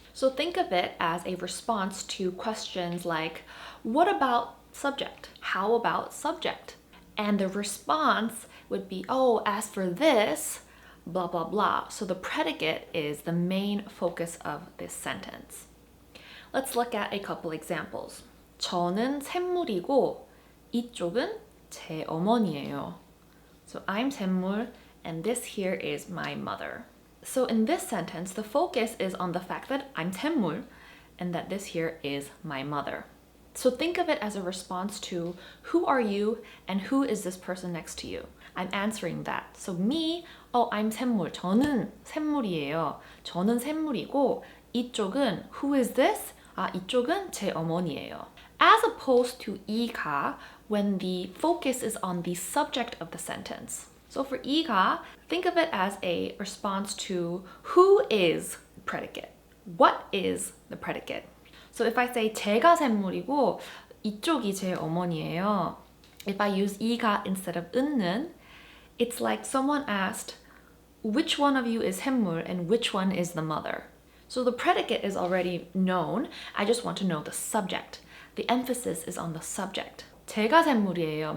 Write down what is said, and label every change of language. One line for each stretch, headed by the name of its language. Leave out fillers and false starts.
English: So think of it as a response to questions like, what about subject? How about subject? And the response would be, as for this, blah, blah, blah. So the predicate is the main focus of this sentence. Let's look at a couple examples.
Korean: 저는 샘물이고 이쪽은 제 어머니예요.
English: So I'm 샘물 and this here is my mother. So in this sentence, the focus is on the fact that I'm 샘물 and that this here is my mother. So think of it as a response to who are you and who is this person next to you. I'm answering that. So me, I'm 샘물.
Korean: 저는 샘물이에요. 저는 샘물이고 이쪽은
English: who is this?
Korean: 이쪽은 제 어머니예요.
English: As opposed to 이가 when the focus is on the subject of the sentence. So for 이가, think of it as a response to who is predicate. What is the predicate? So if I say
Korean: 제가 샘물이고 이쪽이 제 어머니예요.
English: If I use 이가 instead of 은는, it's like someone asked, which one of you is 샘물 and which one is the mother? So the predicate is already known. I just want to know the subject. The emphasis is on the subject.
Korean: 제가 샘물이에요.